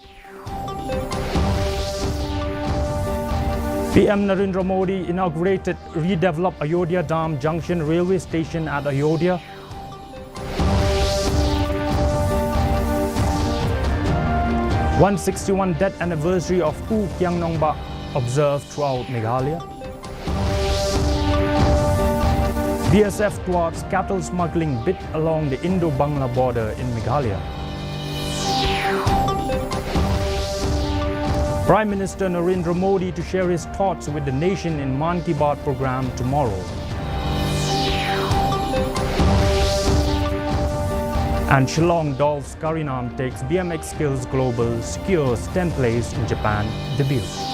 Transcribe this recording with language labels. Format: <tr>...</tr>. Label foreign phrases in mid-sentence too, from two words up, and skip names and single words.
<en>PM Narendra Modi inaugurated redeveloped Ayodhya Dam Junction railway station at Ayodhya. #161 death anniversary of U Kyang Nongba observed throughout Meghalaya. BSF thwarts cattle smuggling bit along the Indo-Bangla border in Meghalaya. Prime Minister Narendra Modi to share his thoughts with the nation in Man Ki Baat program tomorrow. And Shillong Dolph's Karinam takes BMX Skills Global, secures 10th place in Japan debut.</en>